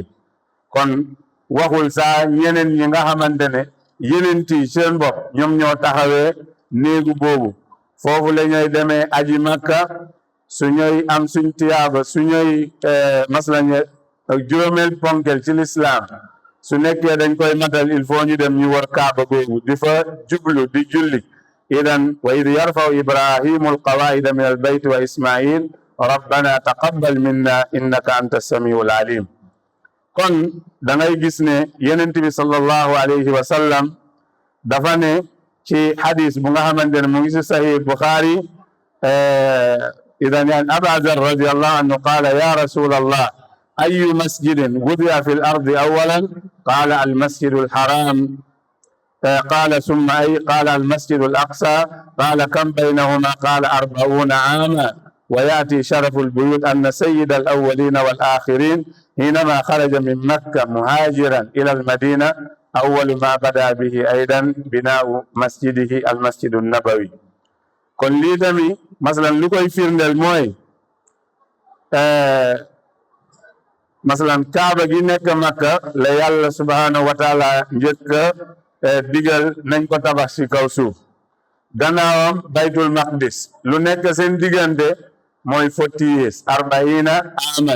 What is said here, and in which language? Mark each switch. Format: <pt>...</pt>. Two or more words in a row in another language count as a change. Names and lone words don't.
<wo>kon waxul saa ñeneen ñi nga xamante ne yenent yi seen bopp ñoom ñoo taxawee néegu boobu foofu la ñuy demee aji Makka su ñuy am suñ tiyaaba su ñuy masla juróomeel ponkel ci lislaam su nekkee dañ koy matal</wo> <fr>il faut</fr> <wo>ñu dem ñu war kaaba boobu di fa jublu di julli.</wo> <ar>إذن وإذ يرفع إبراهيم القواعد من البيت وإسماعيل ربنا تقبل منا إنك أنت السميع العليم.</ar> <wo>kon da ngay gis ne Yonent bi</wo> <ar>صلى الله عليه وسلم</ar> <wo>dafa ne ci hadis bu nga xamante ne mu ngi si sahih Bukhari</wo> <ar>إذن عن أبي ذر رضي الله عنه قال يا رسول الله أي مسجد وضع في الأرض أولا قال المسجد الحرام قال ثم أي قال المسجد الأقصى قال كم بينهما قال 40 عاما ويأتي شرف البيوت أن سيد الأولين والآخرين حينما خرج من مكة مهاجرا إلى المدينة أول ما بدأ به أيضا بناء مسجده المسجد النبوي.</ar> <wo>kon lii tamit masalan lu koy firndeel mooy masalan kaaba gi nekk Makka la yàlla</wo> <ar>سبحانه وتعالى</ar> <wo>njëkk digal nañ ko tabax ci kaw suuf gannaawam baytul maqdis lu nekk seen diggante mooy 40 years 40 aman.</wo>